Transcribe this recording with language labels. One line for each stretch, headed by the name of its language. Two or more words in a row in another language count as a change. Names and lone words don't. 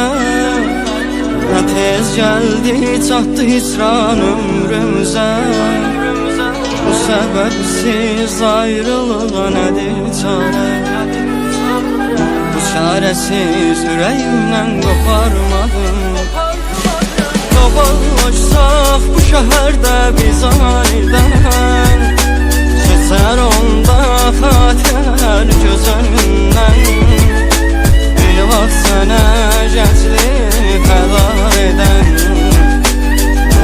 Turkish: Ne tez geldi çattı hicran ömrümüze. Bu sebepsiz ayrılığa nedir çare? Bu çaresiz yüreğimden koparmadım.
Azerbaijani: Qaballaşsaq bu şəhərdə biz anidən, keçər onda xatirlər gözündən. Bir vaxt sənə gənclik fəda edən,